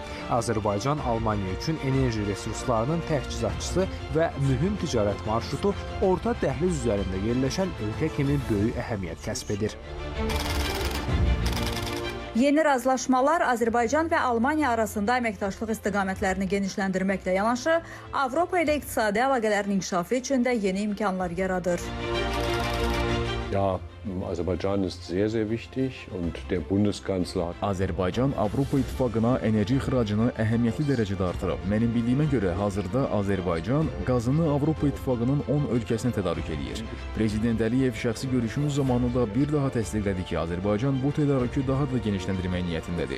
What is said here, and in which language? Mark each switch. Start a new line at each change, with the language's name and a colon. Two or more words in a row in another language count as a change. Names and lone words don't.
Azerbaijani: Azərbaycan Almaniya üçün enerji resurslarının təchizatçısı və mühüm ticarət marşrutu orta dəhliz üzərində yerləşən ölkə kimi böyük əhəmiyyət kəsb edir. Yeni razılaşmalar Azərbaycan və Almaniya arasında əməkdaşlıq istiqamətlərini genişləndirməklə yanaşı, Avropa ilə iqtisadi əlaqələrin inkişafı üçün də yeni imkanlar yaradır.
German: Ja, Aserbaidschan ist sehr, sehr wichtig und der Bundeskanzler hat...
Azerbaijani: Azərbaycan Avropa İttifaqına enerji ixracını əhəmiyyətli dərəcədə artırıb. Mənim bildiyimə görə hazırda Azərbaycan qazını Avropa İttifaqının 10 ölkəsinə tədarük edir. Prezident Əliyev şəxsi görüşümüz zamanı da bir daha təsdiqlədi ki, Azərbaycan bu tədarükü daha da genişləndirmək niyyətindədir.